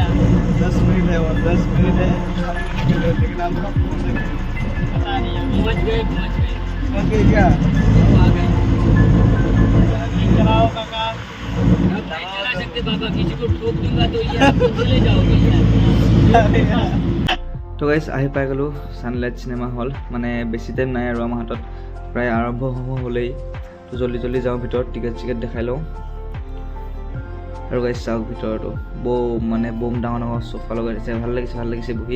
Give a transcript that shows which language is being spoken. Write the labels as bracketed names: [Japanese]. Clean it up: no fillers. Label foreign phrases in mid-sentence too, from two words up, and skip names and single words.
[Hindi] 10 मिनट है और 10 मिनट है लेकिन आपका पता नहीं पहुंच गए क्या आ गए चलाओ काका नहीं चला सकते बाबा किसी को ठोक दूंगा तो यार चले जाओगे यार [Assamese] তো গাইজ আহি পাই গ'লোঁ ছানলাইট চিনেমা হল মানে বেছি টাইম নাই আৰু আমাৰ হাতত প্ৰায় আৰম্ভ হ'লেই তো জল্দি যাওঁ ভিতৰত, টিকেট দেখাই লওঁ। আৰু গাইছ চাওক ভিতৰতো মানে বম ডাঙৰ চোফা লগাই দিছে, ভাল লাগিছে বহি।